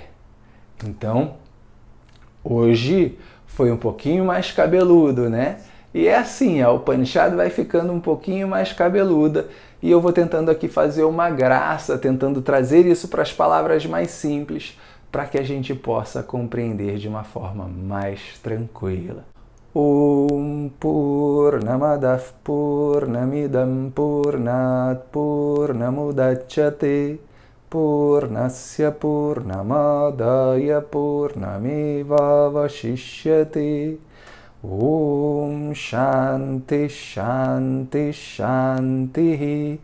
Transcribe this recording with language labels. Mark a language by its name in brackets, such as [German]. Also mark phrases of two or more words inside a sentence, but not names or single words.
[Portuguese] Então, hoje foi um pouquinho mais cabeludo, né? E é assim, a Upanishad vai ficando um pouquinho mais cabeluda e eu vou tentando aqui fazer uma graça, tentando trazer isso para as palavras mais simples, para que a gente possa compreender de uma forma mais tranquila. [Sanskrit] Om Purnamadav Purnamidam Purnat Purnamudachyate Purnasya Purnamadaya Purnamevavashishyate. Om Shanti Shanti Shanti.